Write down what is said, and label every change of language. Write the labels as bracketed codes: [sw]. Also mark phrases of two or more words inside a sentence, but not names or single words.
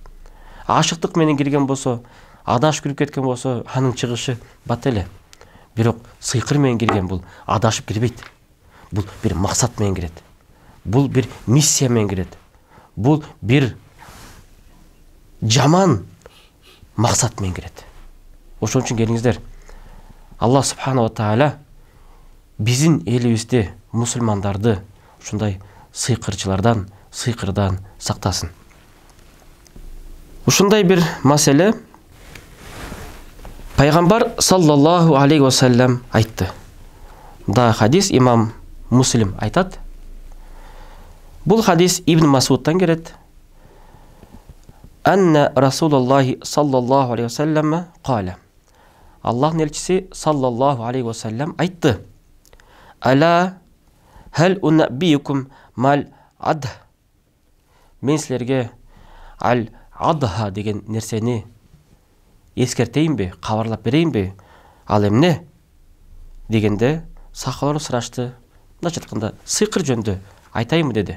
[ky] Ашыктык менен кирген болсо, адашып кирип кеткен болсо, анын чыгышы бат эле. Бирок сыйкыр менен кирген бул адашып кирбейт. Бул бир максат менен кирет. Бул бир миссия менен кирет. Бул бир жаман максат менен кирет. Ошон үчүн келиңиздер, Аллах [ar] سبحانه وتعالى [ky] биздин элибизди, мусулмандарды ушундай сыйкырчылардан, сыйкырдан сактасын. Ушундай бир маселе Пайгамбар [ar] صلى الله عليه وسلم [ky] айтты. Да хадис имам Муслим айтат. Бул хадис Ибн Масудтан келет. [ar] أن رسول الله صلى الله عليه وسلم قال. [ky] Аллахтын элчиси [ar] صلى الله عليه وسلم [ky] айтты. [ar] ألا هل أنبئكم ما العضه. [ky] Мен силерге [ar] العضه [ky] деген нерсени эскертейинби, кабарлап берейинби? Ал эмне? Дегенде сахабалар сурашты. Мындайча айтканда, сыйкыр жөнүндө айтайынбы деди.